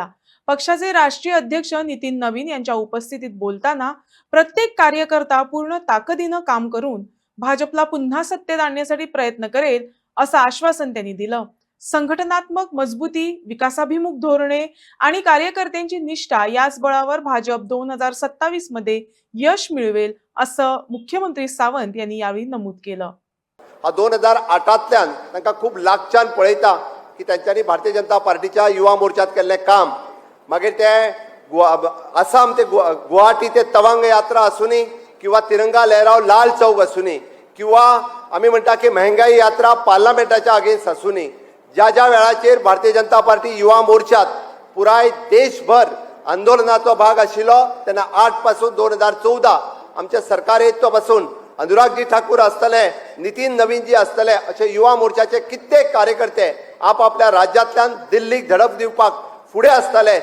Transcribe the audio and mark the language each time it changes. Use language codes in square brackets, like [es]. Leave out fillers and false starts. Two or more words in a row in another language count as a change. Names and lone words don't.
[mr] पक्षाचे राष्ट्रीय अध्यक्ष नितीन नवीन यांच्या उपस्थितीत बोलताना प्रत्येक कार्यकर्ता पूर्ण ताकदीने काम करून भाजपला पुन्हा सत्तेत आणण्यासाठी प्रयत्न करेल असं आश्वासन त्यांनी दिलं। संघटनात्मक मजबूती, विकासाभिमुख धोरणे आणि कार्यकर्त्यांची निष्ठा याच बळावर भाजप 2027 मध्ये यश मिळवेल असं मुख्यमंत्री सावंत यांनी यावेळी नमूद केलं। [kok] 2008तल्यान तांकां खूप लागच्यान पळयता की तांच्यांनी भारतीय जनता पार्टीच्या युवा मोर्चात केल्लें काम, मागीर ते आसाम ते गुवाहाटी ते तवांग यात्रा आसूनी किंवा तिरंगा लहराव लाल चौक आसूनी किंवा आमी म्हणटा की महंगाई यात्रा पार्लमेंटाच्या अगेन्स्ट आसूनी, ज्या ज्या वेळाचेर भारतीय जनता पार्टी युवा मोर्चात पुराय देशभर आंदोलनाचो भाग आशिल्लो तेन्ना 8 पासून 2014 आमच्या सरकार येतो पासून अनुरागजी ठाकूर आसतले, नितीन नवीनजी आसतले, अशे युवा मोर्चाचे कित्येक कार्यकर्ते आपल्या राज्यांतल्यान दिल्लीक झडप दिवपाक फुडें आसतले।